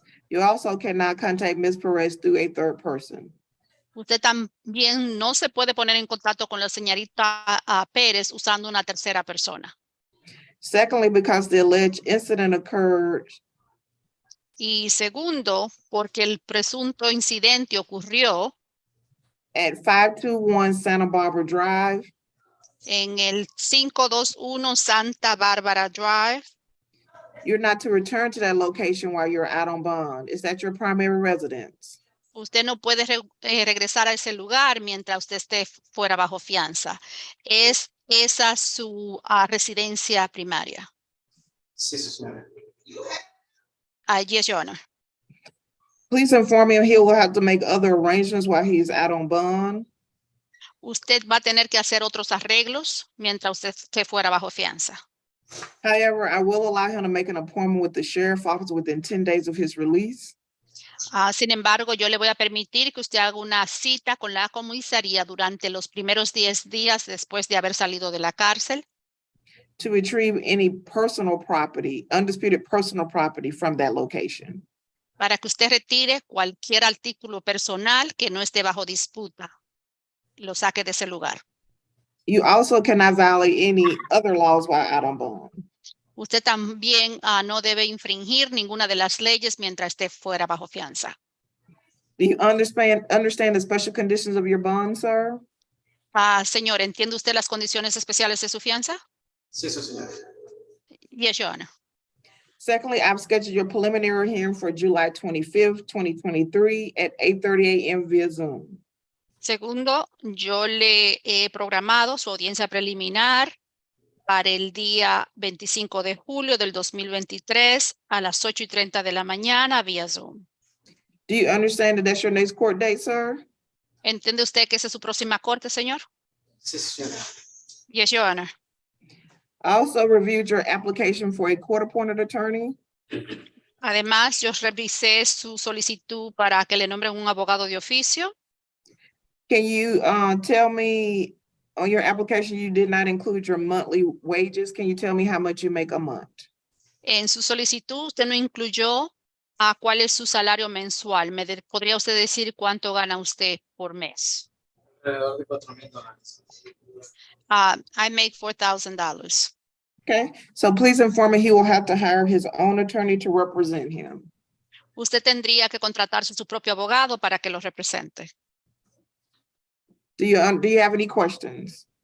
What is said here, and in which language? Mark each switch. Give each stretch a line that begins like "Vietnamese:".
English: You also cannot contact Ms. Perez through a third person.
Spanish: Usted también no se puede poner en contacto con la señorita Pérez usando una tercera persona.
English: Secondly, because the alleged incident occurred
Spanish: Y segundo, porque el presunto incidente ocurrió
English: at 521 Santa Barbara Drive,
Spanish: en el 521 Santa Barbara Drive.
English: you're not to return to that location while you're out on bond. Is that your primary residence?
Spanish: Usted no puede regresar a ese lugar mientras usted esté fuera bajo fianza. ¿Es esa su residencia primaria? Sí, sí, señorita.
English: Yes, Your Honor. Please inform him he will have to make other arrangements while he's out on bond.
Spanish: Usted va a tener que hacer otros arreglos mientras usted esté fuera bajo fianza.
English: However, I will allow him to make an appointment with the sheriff's office within 10 days of his release.
Spanish: Sin embargo, yo le voy a permitir que usted haga una cita con la comisaría durante los primeros 10 días después de haber salido de la cárcel
English: To retrieve any personal property, undisputed personal property from that location.
Spanish: para que usted retire cualquier artículo personal que no esté bajo disputa. Lo saque de ese lugar.
English: You also cannot violate any other laws while out on bond.
Spanish: Usted también no debe infringir ninguna de las leyes mientras esté fuera bajo fianza.
English: Do you understand the special conditions of your bond, sir?
Spanish: Señor, ¿entiende usted las condiciones especiales de su fianza? Sí, sí, señorita.
English: Yes, Your Honor. Secondly, I've scheduled your preliminary hearing for July 25th, 2023 at 8:30 a.m. via Zoom.
Spanish: Segundo, yo le he programado su audiencia preliminar para el día 25 de julio del 2023 a las 8:30 de la mañana vía Zoom.
English: Do you understand that that's your next court date, sir?
Spanish: ¿Entiende usted que esa es su próxima corte, señor? Sí, sí, señorita.
English: Yes, Your Honor. I also reviewed your application for a court-appointed attorney.
Spanish: Además, yo revisé su solicitud para que le nombren un abogado de oficio.
English: Can you tell me, on your application, you did not include your monthly wages. Can you tell me how much you make a month?
Spanish: En su solicitud, usted no incluyó cuál es su salario mensual. ¿Podría usted decir cuánto gana usted por mes? Alrededor de $4,000.
English: I make $4,000. Okay, so please inform me he will have to hire his own attorney to represent him.
Spanish: Usted tendría que contratarse su propio abogado para que lo represente.
English: Do you have any questions?